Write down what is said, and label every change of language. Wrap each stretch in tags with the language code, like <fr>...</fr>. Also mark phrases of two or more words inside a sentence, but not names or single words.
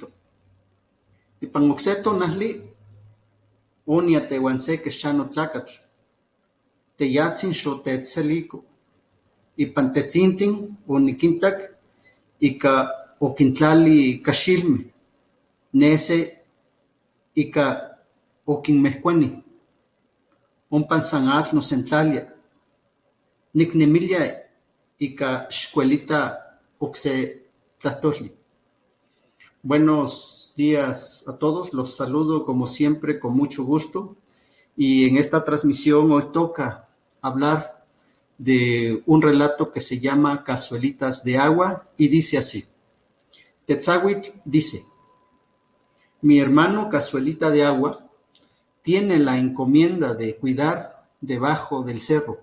<nah>Ipan okse tonahli, onia tehuan se kexano tlakatl, teyatzin xotetzeliko, ipan tetzintin onikintak ika okintlali kaxilmeh, nese ika okinmehkuani, ompan san atl nosentlalia. Niknemilia ika xkuelita okse tlahtoli.</nah> <es>Buenos días a todos, los saludo como siempre con mucho gusto. Y en esta transmisión hoy toca hablar de un relato que se llama Cazuelitas de Agua y dice así. Tetzahuitl dice, mi hermano Cazuelita de Agua tiene la encomienda de cuidar debajo del cerro.</es>